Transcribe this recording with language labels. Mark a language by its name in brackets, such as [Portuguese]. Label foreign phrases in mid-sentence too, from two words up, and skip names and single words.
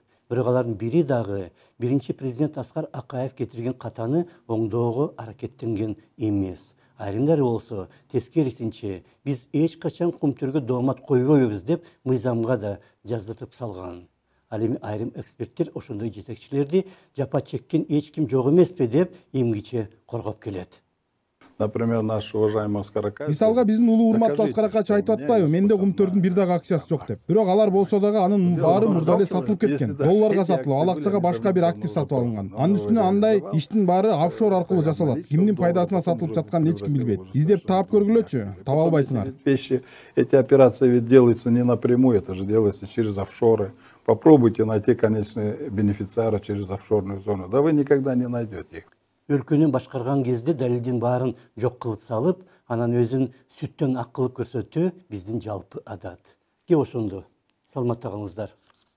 [Kyrgyz] Бирок алардын бири дагы биринчи президент Аскар Акаев кетирген катаны оңдоого аракеттенген эмес. Айрымдары болсо тескерисинче биз эч качан кумтөргө доомат койбойбуз деп мыйзамга да жаздыртып салган. Ал эми айрым эксперттер ошондой жетекчилерди жапа чеккен эч ким жок эмеспи деп эмгиче коргоп келет. [Russian] Например, наш уважаемый Аскар Акаев. [Kyrgyz] Мисалга биздин улуу урматтуу Аскар Акаев айтып атпайбы, менде кумтөрдүн бир дагы акциясы жок деп. Бирок алар болсо дагы анын баары мурда эле сатылып кеткен. Долларга сатылып, ал акчага башка бир актив сатып алынган. Анын үстүнө андай иштин баары офшор аркылуу жасалат. Кимдин пайдасына сатылып жатканын эч ким билбейт. Издеп таап көргүлөчү, таба албайсыңар. [Russian] Эти операции ведь делаются не напрямую, это же делается через офшоры. Попробуйте найти конечные бенефициары через офшорную зону. Да вы никогда не найдете их. [Kyrgyz] Өлкөнү башкарган кезде далилдин баарын жок кылып салып, анан өзүн сүттөн ак кылып көрсөтүү биздин жалпы адат. Ке ошондо. Саламатта калыңыздар.